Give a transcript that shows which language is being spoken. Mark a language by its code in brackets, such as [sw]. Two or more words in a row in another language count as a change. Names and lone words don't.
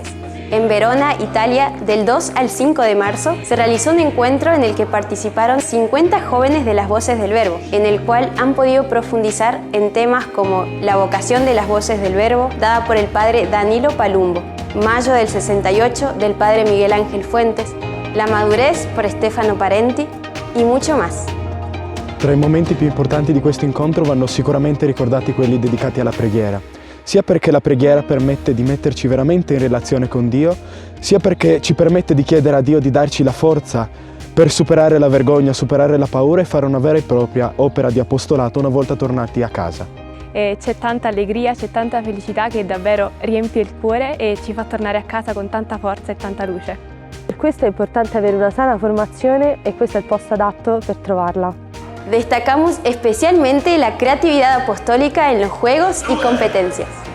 [es] En Verona, Italia, del 2 al 5 de marzo, se realizó un encuentro en el que participaron 50 jóvenes de las Voces del Verbo, en el cual han podido profundizar en temas como la vocación de las Voces del Verbo, dada por el padre Danilo Palumbo, Mayo del 68, del padre Miguel Ángel Fuentes, la madurez por Stefano Parenti y mucho más. [it] Tra i momenti più importanti di questo incontro vanno sicuramente ricordati quelli dedicati alla preghiera, sia perché la preghiera permette di metterci veramente in relazione con Dio, sia perché ci permette di chiedere a Dio di darci la forza per superare la vergogna, superare la paura e fare una vera e propria opera di apostolato una volta tornati a casa. C'è tanta allegria, c'è tanta felicità che davvero riempie il cuore e ci fa tornare a casa con tanta forza e tanta luce. Per questo è importante avere una sana formazione e questo è il posto adatto per trovarla. [es] Destacamos especialmente la creatividad apostólica en los juegos y competencias.